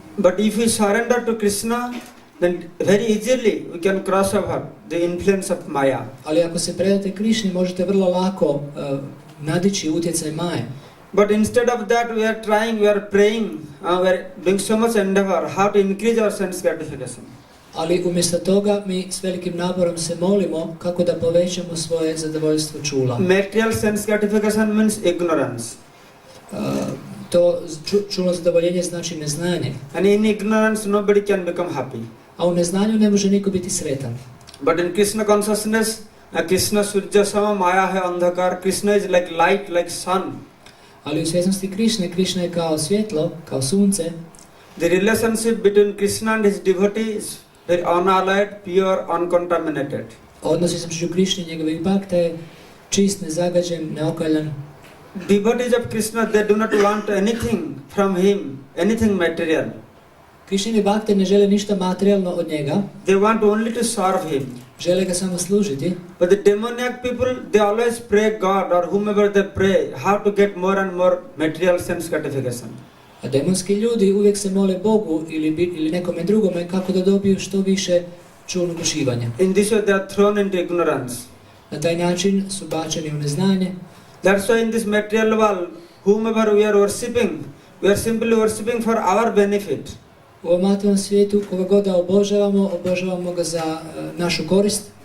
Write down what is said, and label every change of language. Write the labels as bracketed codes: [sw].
[en] But if we surrender to Krishna, then very easily we can cross over the influence of Maya. [hr] Ali ako se predate Krišni, možete vrlo lako nadići utjecaj Maje. [en] But instead of that, we are trying, we are praying, we are doing so much endeavor how to increase our sense gratification. [hr] Ali umjesto toga mi s velikim naporom se molimo kako da povećamo svoje zadovoljstvo čula. [en] Material sense gratification means ignorance. [hr] To čulno zadovoljenje znači neznanje. [en] And in ignorance nobody can become happy. [hr] A u neznanju ne može niko biti sretan. [en] But in Krishna consciousness, [bn] Krishna Surya Sama Maya hai andhakar, [en] Krishna is like light, like sun. [hr] Ali u svjesnosti Krišne, Krišna je kao svjetlo, kao sunce. [en] The relationship between Krishna and his devotee is very unalloyed, pure, uncontaminated. [hr] Odnos između Krišne i njegovih bhakta je čist, nezagađen, neokaljan. [en] Devotees of Krishna, they do not want anything from him, anything material. [hr] Krišnini bhakte ne žele ništa materijalno od njega. [en] They want only to serve him. [hr] Žele ga samo služiti. [en] But the demoniac people, they always pray God or whomever they pray, how to get more and more material sense gratification. [hr] A demonski ljudi uvijek se mole Bogu ili nekome drugome kako da dobiju što više čulnog uživanja. [en] In this way they are thrown into ignorance. [hr] Na taj način su bačeni u neznanje. [en] That's why in this material world, whomever we are worshipping, we are simply worshipping for our benefit. [hr] U ovom materijalnom svijetu koga god da obožavamo ga za našu korist.